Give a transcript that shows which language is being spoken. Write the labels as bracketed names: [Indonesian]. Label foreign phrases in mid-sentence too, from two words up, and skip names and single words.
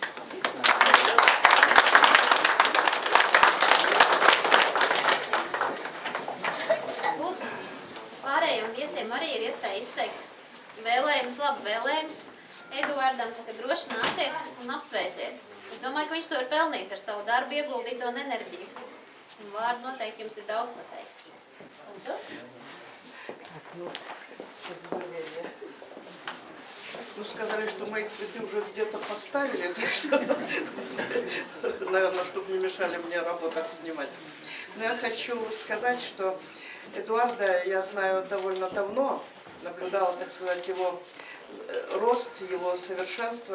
[Latvian] Lūdzu, pārējiem viesiem arī ir iespēja izteikt vēlējumus, labu vēlējumus. Eduardam, tā kā droši nāciet un apsveiciet. Es domāju, ka viņš to ir pelnījis ar savu darbu ieguldīto un enerģiju. Un vārdu noteikti jums ir daudz pateikt. Un tu? [Russian] Ну, сказали, что мои цветы уже где-то поставили, так что, наверное, чтобы не мешали мне работать, снимать. Но я хочу сказать, что Эдуарда я знаю довольно давно, наблюдала, так сказать, его рост, его совершенство.